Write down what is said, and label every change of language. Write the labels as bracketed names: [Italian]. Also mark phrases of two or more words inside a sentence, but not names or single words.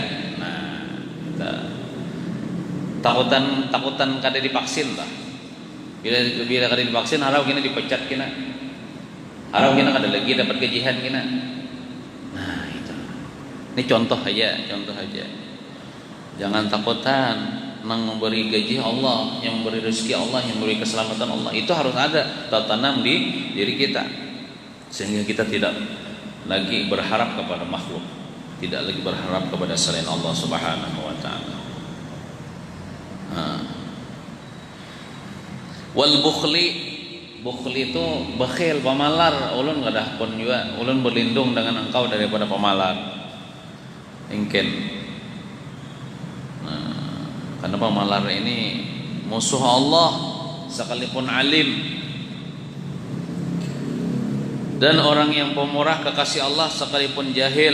[Banjar] Nah, takutan kada divaksin lah. Bila kada divaksin harap kena dipecat kena. Harap kena kada lagi dapat gajian kena. [Indonesian] Nah, itu. Ini contoh aja. [Banjar] Jangan takutan. [Indonesian] Yang memberi gaji Allah, yang memberi rezeki Allah, yang memberi keselamatan Allah, itu harus ada tertanam di diri kita, sehingga kita tidak lagi berharap kepada makhluk, tidak lagi berharap kepada selain Allah [Arabic] سبحانه وتعالى. والبخل [Indonesian] itu bakhil, pemalar. [Banjar] Ulun gadah pun juga, ulun berlindung dengan engkau daripada pemalar. Ingken. [Indonesian] Karena pemalar ini musuh Allah sekalipun alim, dan orang yang pemurah kekasih Allah sekalipun jahil.